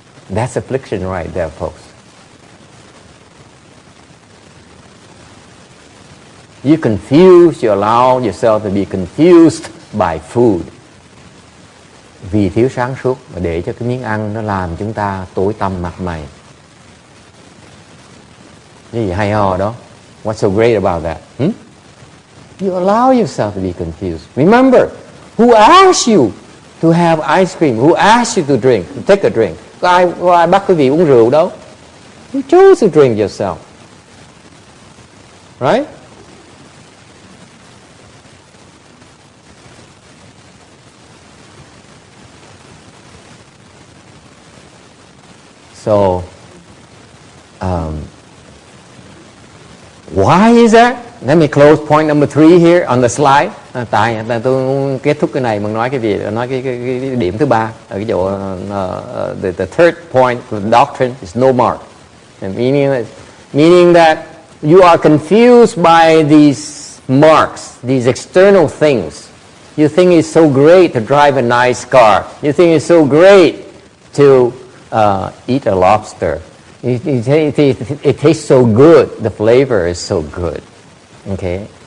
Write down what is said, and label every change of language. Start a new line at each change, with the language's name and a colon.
English: That's affliction right there, folks. You confuse, you allow yourself to be confused by food.
Vietnamese: Vì thiếu sáng suốt mà để cho cái miếng ăn nó làm chúng ta tối tăm mặt mày. Cái gì hay ho đó?
English: What's so great about that? You allow yourself to be confused. Remember, who asked you to have ice cream? Who asked you to drink, to take a drink?
Vietnamese: Có ai bắt quý vị uống rượu đâu?
English: You chose to drink yourself. Right? So, why is that? Let me close point number 3 here on the slide.
Vietnamese: Tại tôi kết thúc cái này bằng nói cái gì? Nói cái điểm thứ 3 ở cái chỗ
English: the third point of the doctrine is no mark. And meaning that you are confused by these marks, these external things. You think it's so great to drive a nice car. You think it's so great to eat a lobster. It tastes so good. The flavor is so good. Okay?